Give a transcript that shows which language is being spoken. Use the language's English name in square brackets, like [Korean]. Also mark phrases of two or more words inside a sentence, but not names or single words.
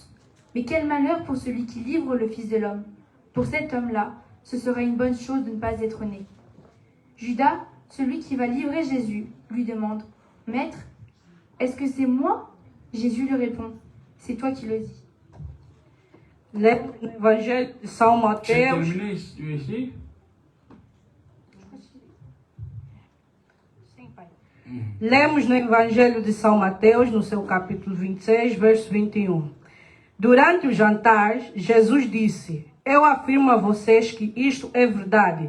[French] Mais quel malheur pour celui qui livre le Fils de l'homme. Pour cet homme-là, ce sera une bonne chose de ne pas être né. » Judas, celui qui va livrer Jésus, lui demande, « Maître, est-ce que c'est moi ?» Jésus lui répond, « C'est toi qui le dis. » L'évangile de São [Portuguese] Você Mateus. terminei ici? Lemos no Evangelho de São Mateus, no seu capítulo 26, verso 21. Durante o jantar, Jesus disse, eu afirmo a vocês que isto é verdade.